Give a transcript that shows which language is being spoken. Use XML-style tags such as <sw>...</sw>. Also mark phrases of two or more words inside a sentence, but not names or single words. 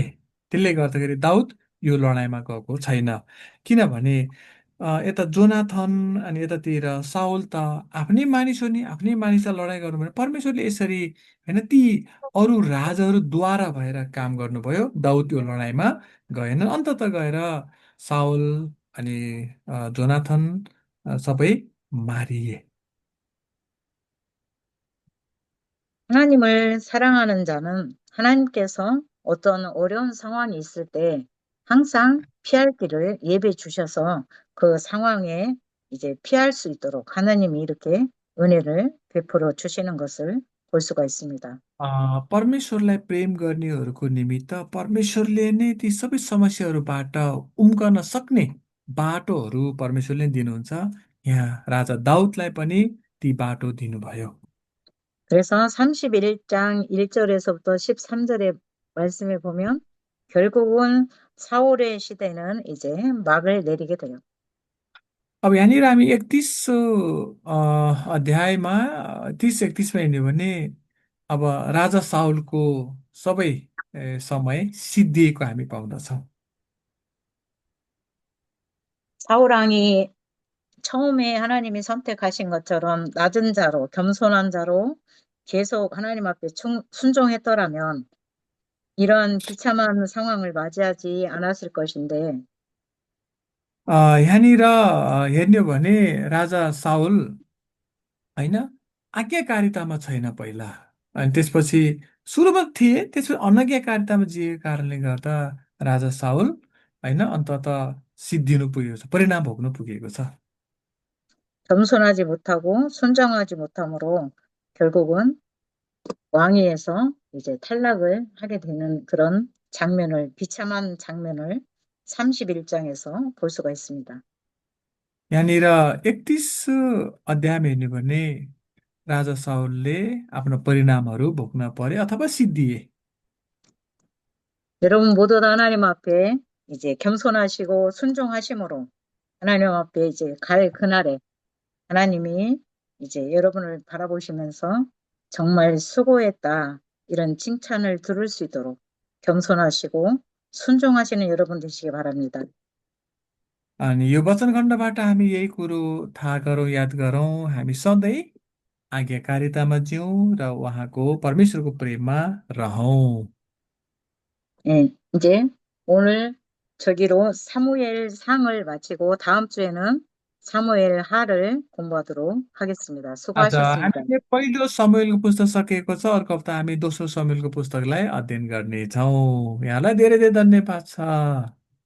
<ne>त्यसले गर्दाखेरि दाउद यो लडाइँमा गएको छैन, किनभने यता जोनाथन अनि यतातिर साउल त आफ्नै मानिस हो नि, आफ्नै मानिसलाई लडाइँ गर्नु भने परमेश्वरले यसरी होइन ती अरू राजाहरूद्वारा भएर काम गर्नुभयो। दाउद यो लडाइँमा गएन, अन्तत गएर साउल अनि जोनाथन सबै मारिए।</ne> <ko>하나님을 사랑하는 자는 하나님께서 어떤 어려운 상황이 있을 때 항상 피할 길을 예비해 주셔서 그 상황에 이제 피할 수 있도록 하나님이 이렇게 은혜를 베풀어 주시는 것을 볼 수가 있습니다.</ko> <ne>परमेश्वरलाई प्रेम गर्नेहरूको निमित्त परमेश्वरले नै ती सबै समस्याहरूबाट उम्कन सक्ने बाटोहरू परमेश्वरले नै दिनुहुन्छ। यहाँ राजा दाउदलाई पनि ती बाटो दिनुभयो।</ne> <ko>그래서 31장 1절에서부터 13절의 말씀에 보면 결국은 사울의 시대는 이제 막을 내리게 돼요.</ko> <ne>अब यहाँनिर हामी 31 अध्यायमा 30-31मा हेर्ने हो भने अब राजा साउलको सबै समय सिद्धिएको हामी पाउँदछौँ।</ne> <ko>사울 왕이 처음에 하나님이 선택하신 것처럼 낮은 자로, 겸손한 자로 계속 하나님 앞에 순종했더라면 이러한 비참한 상황을 맞이하지 않았을 것인데,</ko> <ne>यहाँनिर हेर्ने हो भने राजा साउल होइन आज्ञाकारितामा छैन पहिला, अनि त्यसपछि सुरुमा थिए, त्यसपछि अनज्ञाकारितामा जिएको कारणले गर्दा राजा साउल होइन अन्तत सिद्धिनु पुगेको छ, परिणाम भोग्नु पुगेको छ।</ne> <ko>겸손하지 못하고 순종하지 못함으로 결국은 왕위에서 이제 탈락을 하게 되는 그런 비참한 장면을 31장에서 볼 수가 있습니다.</ko> <ne>यहाँनिर 31 अध्यायमा हेर्ने हो भने राजा साउलले आफ्नो परिणामहरू भोग्न परे अथवा सिद्धिए।</ne> <ko>여러분 모두 다 하나님 앞에 이제 겸손하시고 순종하심으로 하나님 앞에 이제 갈 그날에 하나님이 이제 여러분을 바라보시면서 정말 수고했다. 이런 칭찬을 들을 수 있도록 겸손하시고 순종하시는 여러분 되시기 바랍니다.</ko> <ne>अनि यो वचनखण्डबाट हामी यही कुरो थाहा गरौँ, याद गरौँ, हामी सधैँ आज्ञाकारितामा जिउँ र उहाँको परमेश्वरको प्रेममा रहौँ।</ne> <ko>예, 이제 오늘 저기로 사무엘 상을 마치고 다음 주에는 사무엘 하를 공부하도록 하겠습니다.</ko> <ne>आज</ne> <ko>수고하셨습니다.</ko> <ne>हामीले पहिलो समुएलको पुस्तक सकिएको छ। अर्को हप्ता हामी दोस्रो समुएलको पुस्तकलाई अध्ययन गर्नेछौँ। यहाँलाई धेरै धेरै धन्यवाद छ।</ne>